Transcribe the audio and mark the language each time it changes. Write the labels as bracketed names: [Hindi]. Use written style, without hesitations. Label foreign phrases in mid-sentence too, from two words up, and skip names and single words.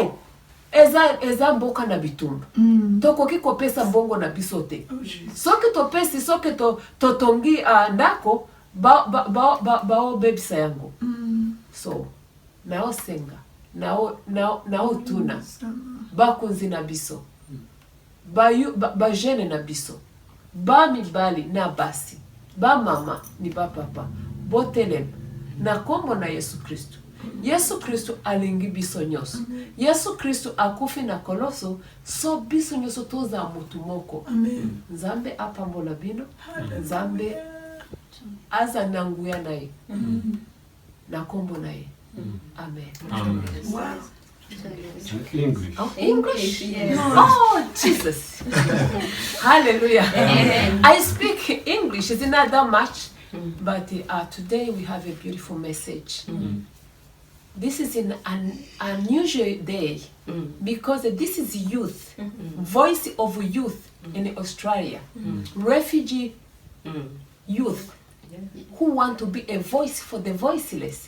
[Lingala] eza mboka na bitumba tokoki kopesa mbongo na biso te soki topesi soki totongi ndako baobebisa yango so naosenga naotuna bakonzi na biso bajene na biso bamibali na basi bamama ni bapapa botelema na kombo na Yesu Kristu. Yesu Kristu alingi biso nyoso. Yesu Kristu akufi na koloso so biso nyoso toza mutu moko. Nzambe apambola bino. Nzambe aza nanguya naye. Na kombo naye. Amen. [English] Wow. English. Oh, English? Yes. Oh, Jesus. Hallelujah. I speak English. It's not that much. But today we have a beautiful message. This is an unusual day because this is youth, voice of youth in Australia, refugee youth who want to be a voice for the voiceless.